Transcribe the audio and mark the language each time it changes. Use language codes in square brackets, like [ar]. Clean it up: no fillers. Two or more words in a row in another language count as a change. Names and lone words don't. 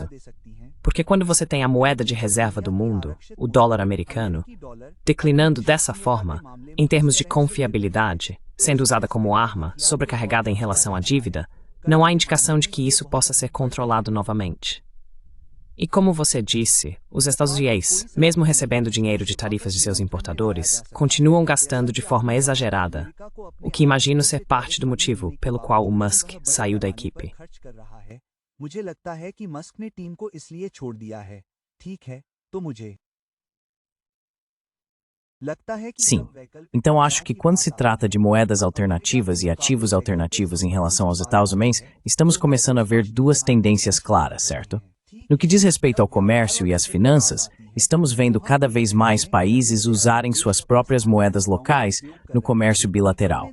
[pt] Porque quando você tem a moeda de reserva do mundo, o dólar americano, declinando dessa forma, em termos de confiabilidade, sendo usada como arma, sobrecarregada em relação à dívida, não há indicação de que isso possa ser controlado novamente. E como você disse, os Estados Unidos, mesmo recebendo dinheiro de tarifas de seus importadores, continuam gastando de forma exagerada, o que imagino ser parte do motivo pelo qual o Musk saiu da equipe. [hi] मुझे लगता है कि मस्क ने टीम को इसलिए छोड़ दिया है। ठीक है, तो मुझे लगता है कि [pt] Sim. Então acho que quando se trata de moedas alternativas e ativos alternativos em relação aos Estados Unidos, estamos começando a ver duas tendências claras, certo? No que diz respeito ao comércio e às finanças, estamos vendo cada vez mais países usarem suas próprias moedas locais no comércio bilateral.